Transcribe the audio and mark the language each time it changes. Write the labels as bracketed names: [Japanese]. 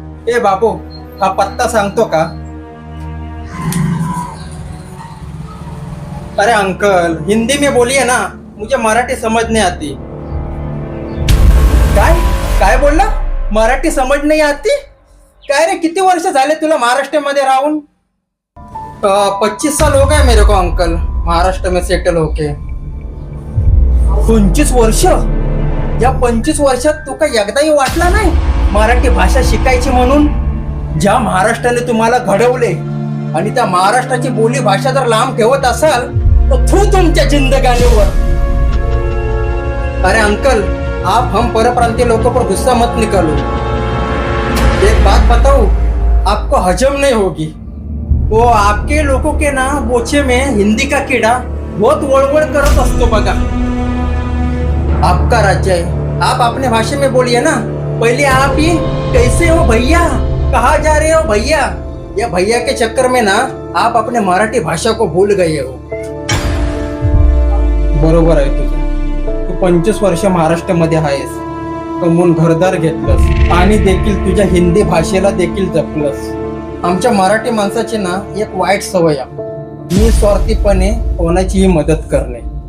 [Marathi] ए बाबू, हा पत्ता सांगतो का? [Hindi] अरे अंकल, हिंदी में बोलिए ना, मुझे मराठी समझ नहीं आती। [Marathi] काय काय बोलला? [Hindi] मराठी समझ नहीं आती? [Marathi] काय रे, किती वर्ष झाले तुला महाराष्ट्र मध्ये राहून? [Hindi] 25 साल हो गए मेरे को अंकल, महाराष्ट्र में सेटल होके। [Marathi] 25 वर्ष? या 25 वर्षात तू काय एकदाही वाटला नाही मराठी भाषा शिकायची म्हणून? ज्या महाराष्ट्राने तुम्हाला घडवले आणि त्या महाराष्ट्राची बोली भाषा जर लांब ठेवत असाल तो थू तुमच्या जिंदगानीवर। [Hindi] अरे अंकल, आप हम परप्रांतीय लोगों पर गुस्सा मत निकालो। एक बात बताऊं, आपको हजम नहीं होगी। वो आपके लोगों के ना बोचे में हिंदी का कीड़ा बहुत [Marathi] वळवळ करत असतो बघा। [Hindi] आपका राज्य है, आप अपने भाषा में बोलिए ना। पहले आप ही कैसे हो भैया, कहाँ जा रहे हो भैया, या भैया के चक्कर में ना आप अपने मराठी भाषा को भूल गए हो। [Marathi] बरोबर आहे तुझं, तू 25 वर्ष महाराष्ट्रामध्ये आहेस, कमवून घरदार घेतलंस आणि देखील तुझ्या हिंदी भाषेला देखील जपलंस। आमच्या मराठी माणसाची ना एक वाईट सवय आहे, निस्वार्थीपणे कोणाचीही मदत करणे।